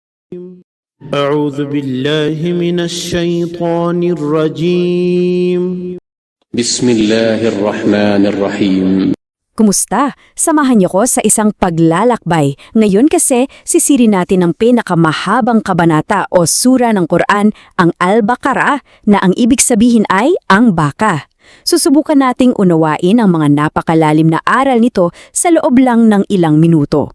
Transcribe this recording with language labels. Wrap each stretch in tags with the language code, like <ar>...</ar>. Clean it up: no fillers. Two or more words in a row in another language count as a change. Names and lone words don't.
<ar>أعوذ بالله من الشيطان الرجيم. بسم الله الرحمن الرحيم.</ar> <tl>Kumusta? Samahan niyo ko sa isang paglalakbay. Ngayon kasi, sisirin natin ang pinakamahabang kabanata o sura ng Quran, ang Al-Baqarah, na ang ibig sabihin ay ang baka. Susubukan nating unawain ang mga napakalalim na aral nito sa loob lang ng ilang minuto.</tl>